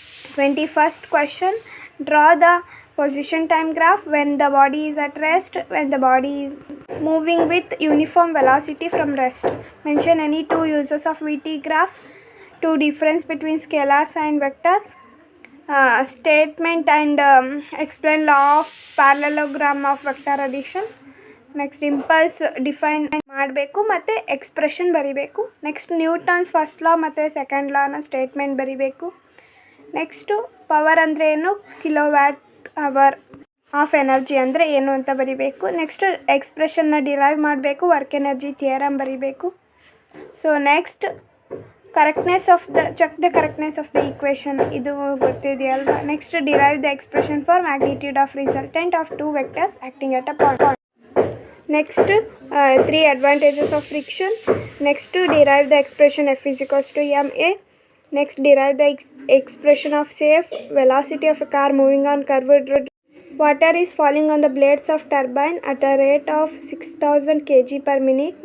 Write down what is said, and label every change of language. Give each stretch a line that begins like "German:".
English: 21st question, draw the position time graph when the body is at rest, when the body is moving with uniform velocity from rest. Mention any two uses of VT graph. Two difference between scalars and vectors. Statement and explain law of parallelogram of vector addition.
Kannada: Next impulse define ಮಾಡಬೇಕು ಮತ್ತು expression ಬರಿಬೇಕು. Next Newton's first law ಮತ್ತು second ಲಾನ statement ಬರಿಬೇಕು. Next power ಅಂದರೆ ಏನು, kilowatt hour of energy ಅಂದರೆ ಏನು ಅಂತ ಬರಿಬೇಕು. ನೆಕ್ಸ್ಟು ಎಕ್ಸ್ಪ್ರೆಷನ್ನ ಡಿರೈವ್ ಮಾಡಬೇಕು, ವರ್ಕ್ ಎನರ್ಜಿ ಥಿಯರಮ್ ಬರಿಬೇಕು.
English: so next correctness of check the correctness of the equation,
Kannada: ಇದು ಗೊತ್ತಿದೆಯಲ್ವಾ.
English: Next derive the expression for magnitude of resultant of two vectors acting at a point. Next 3 advantages of friction. Next derive the expression F is equals to ma. Next derive the expression of safe velocity of a car moving on curved road. Water is falling on the blades of turbine at a rate of 6000 kg per minute.